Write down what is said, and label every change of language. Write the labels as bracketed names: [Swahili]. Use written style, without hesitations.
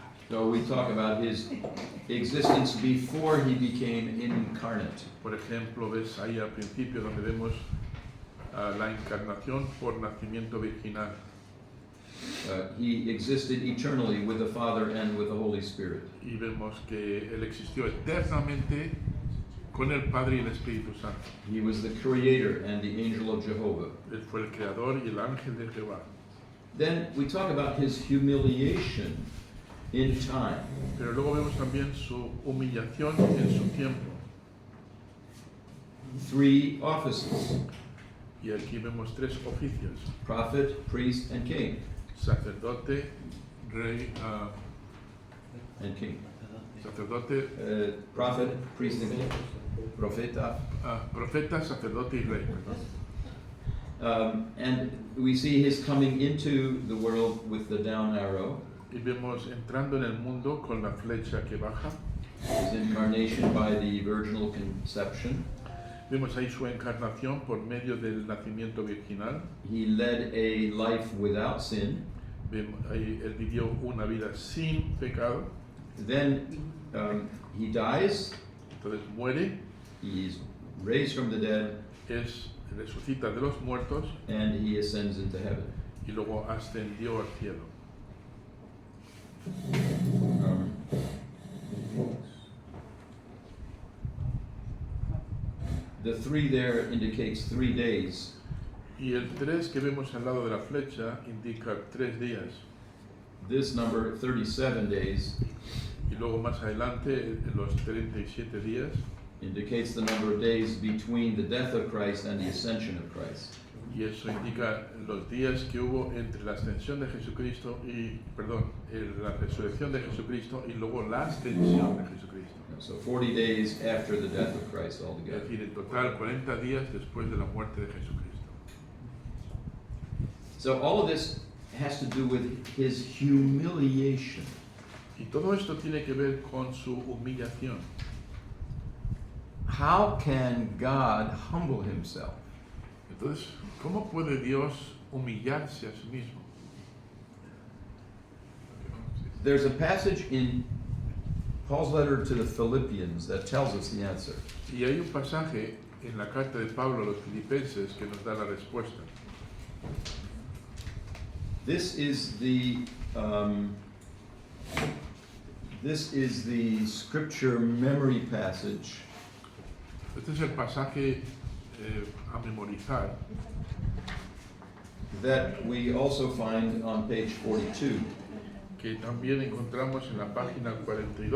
[English] So we talk about his existence before he became incarnate. [Spanish] Por ejemplo, ves ahí al principio donde vemos la encarnación por nacimiento virginal. [English] He existed eternally with the Father and with the Holy Spirit. [Spanish] Y vemos que Él existió eternamente con el Padre y el Espíritu Santo. [English] He was the creator and the angel of Jehovah. [Spanish] Él fue el creador y el ángel de Jehová. [English] Then we talk about his humiliation in time. [Spanish] Pero luego vemos también su humillación en su tiempo. [English] 3 offices: [Spanish] Y aquí vemos 3 oficios: [English] prophet, priest, and king. [Spanish] sacerdote, rey, [English] And king. [Spanish] sacerdote, [English] Prophet, priest, and king. [Spanish] Profeta. profeta, sacerdote y rey. [English] And we see his coming into the world with the down arrow. [Spanish] Y vemos entrando en el mundo con la flecha que baja. [English] His incarnation by the virginal conception. [Spanish] Vemos ahí su encarnación por medio del nacimiento virginal. [English] He led a life without sin. [Spanish] Vemos ahí, él vivió una vida sin pecado. [English] Then he dies. [Spanish] Entonces muere, [English] He's raised from the dead, [Spanish] resucita de los muertos [English] and he ascends into heaven. [Spanish] y luego ascendió al cielo. [English] The 3 there indicates 3 days. [Spanish] Y el 3 que vemos al lado de la flecha indica 3 días. [English] This number, 37 days, [Spanish] Y luego más adelante, los 37 días, [English] indicates the number of days between the death of Christ and the ascension of Christ. [Spanish] y eso indica los días que hubo entre la ascensión de Jesucristo la resurrección de Jesucristo y luego la ascensión de Jesucristo. [English] So 40 days after the death of Christ [Spanish] Es [English] altogether. [Spanish] decir, en total 40 días después de la muerte de Jesucristo. [English] So all of this has to do with his humiliation. [Spanish] Y todo esto tiene que ver con su humillación. [English] How can God humble himself? [Spanish] Entonces, ¿cómo puede Dios humillarse a sí mismo? [English] There's a passage in Paul's letter to the Philippians that tells us the answer. [Spanish] Y hay un pasaje en la carta de Pablo a los Filipenses que nos da la respuesta. [English] This is the scripture memory passage [Spanish] Este es el pasaje a memorizar [English] that we also find on page 42. [Spanish] que también encontramos en la página 42.